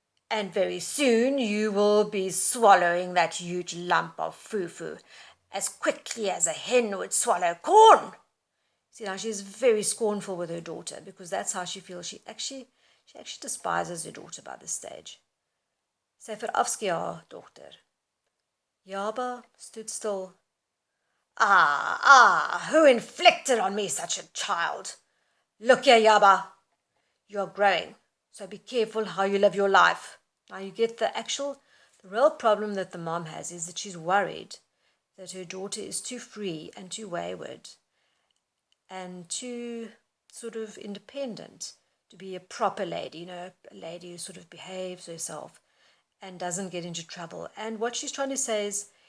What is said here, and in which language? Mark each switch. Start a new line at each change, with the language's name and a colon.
English: And very soon you will be swallowing that huge lump of fufu as quickly as a hen would swallow corn. See, now she's very scornful with her daughter because that's how she feels. She actually despises her daughter by this stage.
Afrikaans: Sy verafskeid haar dogter.
English: Yaba stood still. Who inflicted on me such a child? Look here, Yaba. You're growing, so be careful how you live your life. Now you get the real problem that the mom has is that she's worried that her daughter is too free and too wayward and too sort of independent to be a proper lady, a lady who sort of behaves herself and doesn't get into trouble. And what she's trying to say is,